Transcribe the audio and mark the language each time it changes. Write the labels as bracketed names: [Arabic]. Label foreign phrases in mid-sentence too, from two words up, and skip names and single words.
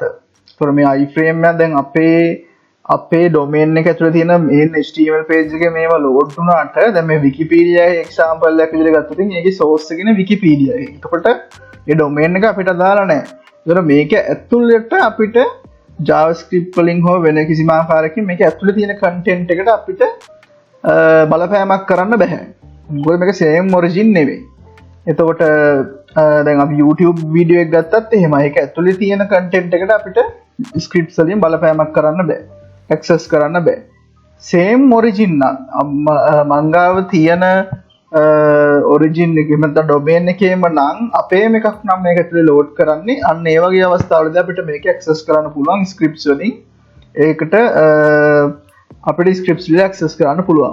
[Sinhala] ඒතකොට මේ iframe එක දැන් අපේ domain එක ඇතුලේ තියෙන [English] main HTML page [Sinhala] එකේ මේවා load වුණාට දැන් මේ [English] Wikipedia example [Sinhala] එකක් විදිහට ගත්තොත් ඒකේ source එකනේ Wikipedia එක. එතකොට මේ domain එක අපිට අදාළ නැහැ. ඒතකොට මේක ඇතුළට අපිට JavaScript වලින් හෝ වෙන කිසිම ආකාරයකින් මේක ඇතුලේ තියෙන content එකට අපිට බලපෑමක් කරන්න බෑ. මොකද මේක [English] same origin [Sinhala] නෙවෙයි. එතකොට දැන් අපි YouTube video එකක් ගත්තත් එහෙමයි. ඒක ඇතුලේ තියෙන content එකට අපිට scripts වලින් බලපෑමක් කරන්න බෑ. access කරන්න බෑ. [English] same origin [Sinhala] නම් මංගාව තියෙන origin එකේම නැත්නම් domain එකේම නම් අපේම එකක් නම් මේක ඇතුලේ load කරන්නේ. අන්න ඒ වගේ අවස්ථාවලදී අපිට මේක access කරන්න පුළුවන් scripts වලින්. ඒකට අපිට scripts වලින් access කරන්න පුළුවන්.